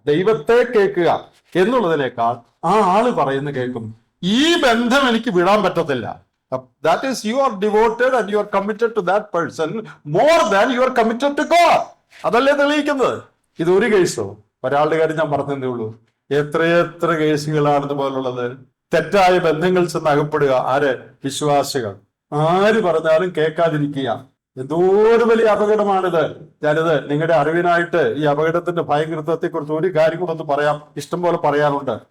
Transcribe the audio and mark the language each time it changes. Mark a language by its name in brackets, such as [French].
[Malayalam] ദൈവത്തെ കേൾക്കുക എന്നുള്ളതിനേക്കാൾ ആ ആള് പറയുന്ന കേൾക്കും. ഈ ബന്ധം എനിക്ക് വിടാൻ പറ്റത്തില്ല. [English] That is, you are devoted and you are committed to that person more than you are committed to God. [Malayalam] അതല്ലേ തെളിയിക്കുന്നത്. ഇതൊരു കേസോ, ഒരാളുടെ കാര്യം ഞാൻ പറഞ്ഞതേ ഉള്ളൂ. എത്രയെത്ര കേസുകളാണ് ഇതുപോലുള്ളത്. തെറ്റായ ബന്ധങ്ങൾ ചെന്ന് അകപ്പെടുക. ആര്? വിശ്വാസികൾ. ആര് പറഞ്ഞാലും കേൾക്കാതിരിക്കുക. എന്തോ ഒരു വലിയ അപകടമാണിത്. ഞാനിത് നിങ്ങളുടെ അറിവിനായിട്ട് ഈ അപകടത്തിന്റെ ഭയങ്കരത്വത്തെ കുറിച്ച് ഒരു കാര്യം കൂടെ ഒന്ന് പറയാം. ഇഷ്ടം പോലെ പറയാനുണ്ട്.